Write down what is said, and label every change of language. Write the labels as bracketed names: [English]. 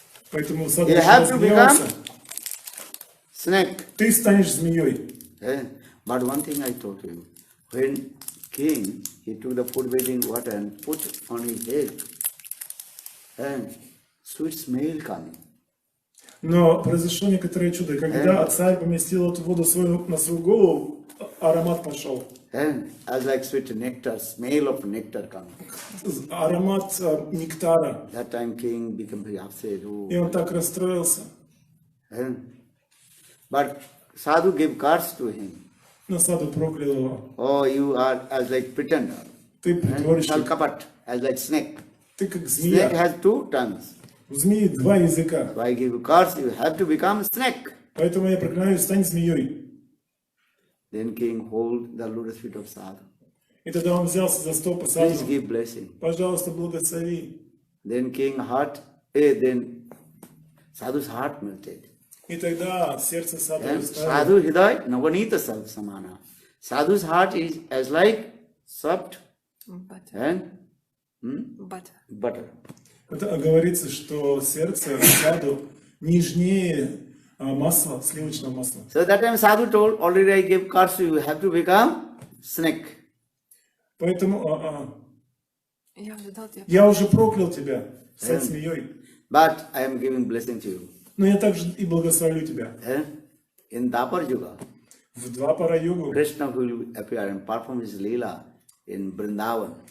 [Russian] Поэтому Саду [English] You have to [Russian] разгневался. [English] Snake. [Russian] Ты станешь змеей. [English] But one thing I told you, when king, he took the food bathing water and put on his head, and sweet smell coming. [Russian] Но произошло некоторое чудо. Когда царь поместил эту воду на свою голову, аромат пошел. [English] And as like sweet nectar, smell of nectar coming. [Russian] Аромат нектара. [English] That time king became very upset. Oh. [Russian] И он так расстроился. [English] But sadhu gave curse to him. [Russian] Но Саду проклял его. [English] Oh, you are as like pretender. [Russian] Ты притворщик. [English] Kalkapat, as like snake. [Russian] Ты как [English] Snake has two tongues. [Russian] У змеи два языка. [English] So I give you curse, you have to become snake. [Russian] Поэтому я проклинаю, стань змеей. [English] Then king hold the lotus feet of sadhu. [Russian] И тогда он взялся за стопы [English] Please [Russian] Саду. [English] give blessing. [Russian] Пожалуйста, благослови. [English] Then king heart, then sadhu's heart melted. [Russian] И тогда сердце Саду [English] And [Russian] растаяло. [Hindi] sadhu hidaya navanita samana. [English] Sadhu's heart is as like soft Butter. and Butter. butter. [Russian] Это говорится, что сердце Саду нежнее масла, сливочного масла. [English] So that time sadhu told, already I gave curse, you have to become snake. [Russian] Поэтому Я уже дал тебе. я уже проклял тебя, стать змеей. [English] But I am giving blessing to you. [Russian] Но я также и благословлю тебя. [English] In Dapar Yuga, [Russian] В два пара югу [English] Krishna will appear and perform his leela in Vrindavan.